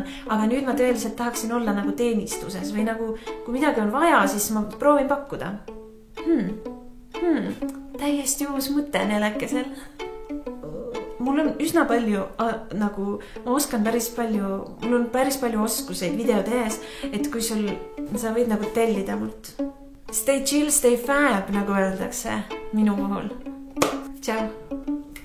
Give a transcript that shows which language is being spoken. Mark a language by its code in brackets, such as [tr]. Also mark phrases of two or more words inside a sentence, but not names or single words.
[et] Aga nüüd ma tõeliselt tahaksin olla nagu teenistuses või nagu, kui midagi on vaja, siis ma proovin pakkuda. Täiesti uus mõte nelekesel. Mul on üsna palju, nagu ma oskan mul on päris palju oskuseid videode ees, et kui sa võid nagu tellida mult. [en] Stay chill, stay fab, [et] nagu öeldakse minu puhul. Tšau!